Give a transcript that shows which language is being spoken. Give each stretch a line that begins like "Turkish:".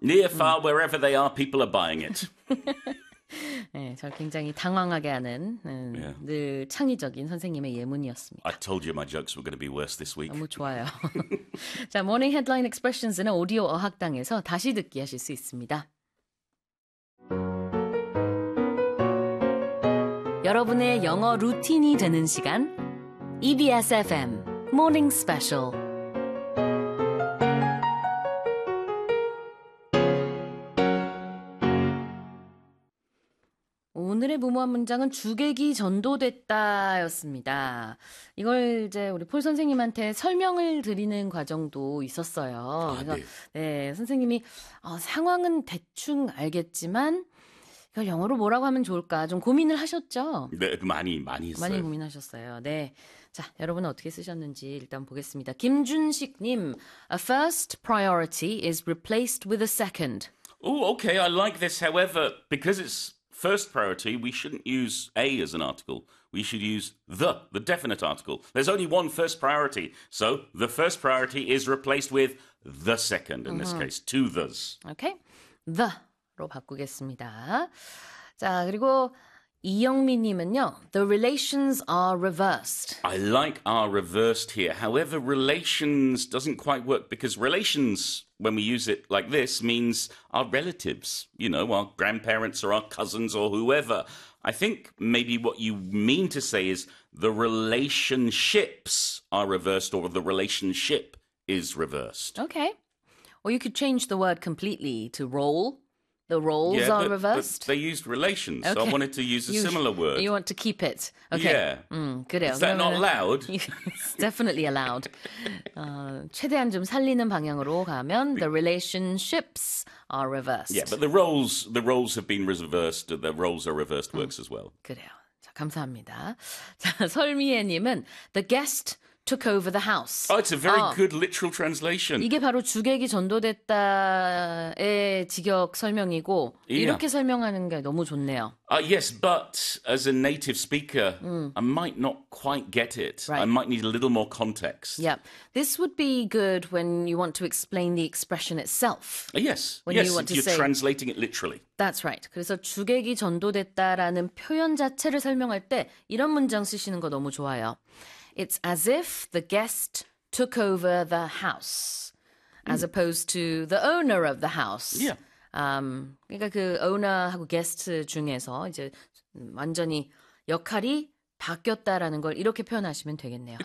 English: Near, far, wherever they are, people are buying it.
Korean: 네, 저를 굉장히 당황하게 하는 늘 창의적인 선생님의 예문이었습니다.
English: I told you my jokes were going to be worse this week.
Korean: 너무 좋아요. 자, Morning Headline Expressions는 오디오 어학당에서 다시 듣기 하실 수 있습니다. 여러분의 영어 루틴이 되는 시간 EBS FM Morning Special. 오늘의 무모한 문장은 주객이 전도됐다였습니다. 이걸 이제 우리 폴 선생님한테 설명을 드리는 과정도 있었어요. 그래서 선생님이 상황은 대충 알겠지만 이걸 영어로 뭐라고 하면 좋을까 좀 고민을 하셨죠? 네, 많이 많이 했어요. 많이 고민하셨어요. 네. 자, 여러분은 어떻게 쓰셨는지 일단 보겠습니다. 김준식 님.
English: A first priority is replaced with a second. Oh, okay. I like this. However, because it's first priority, we shouldn't use a as an article. We should use the definite article. There's only one first priority. So, the first priority is replaced with the second in this case, two the's. Okay.
Korean: The로 바꾸겠습니다. 자, 그리고 이영미 님은요.
English: The relations are reversed. I like our reversed here. However, relations doesn't quite work because relations, when we use it like this, means our relatives, you know, our grandparents or our cousins or whoever. I think maybe what you mean to say is the relationships are reversed or the relationship is reversed. Okay. Or you could change the word completely to role. The roles yeah, but, are reversed. But they used relations, okay. So I wanted to use a similar word. You want to keep it. Okay. Yeah. Good. Is that not allowed? It's definitely allowed.
Korean: 최대한 좀 살리는 방향으로 가면
English: the relationships are reversed. Yeah, but the roles have been reversed. The roles are reversed works as well.
Korean: 그래요. 자, 감사합니다.
English: 자, 설미애님은 the guest took over the house. Oh, it's a very good literal translation.
Korean: 이게 바로 주객이 전도됐다의 직역 설명이고
English: yeah.
Korean: 이렇게 설명하는 게 너무 좋네요.
English: Yes, but as a native speaker, I might not quite get it. Right. I might need a little more context. Yeah, this would be good when you want to explain the expression itself. Yes, when yes, you want to you're say, translating it literally. That's right.
Korean: 그래서 주객이 전도됐다라는 표현 자체를 설명할 때 이런 문장 쓰시는 거 너무 좋아요.
English: It's as if the guest took over the house, as opposed to the owner of the house. Yeah.
Korean: 그러니까 그 owner하고 guest 중에서 이제 완전히 역할이 바뀌었다라는 걸 이렇게 표현하시면 되겠네요.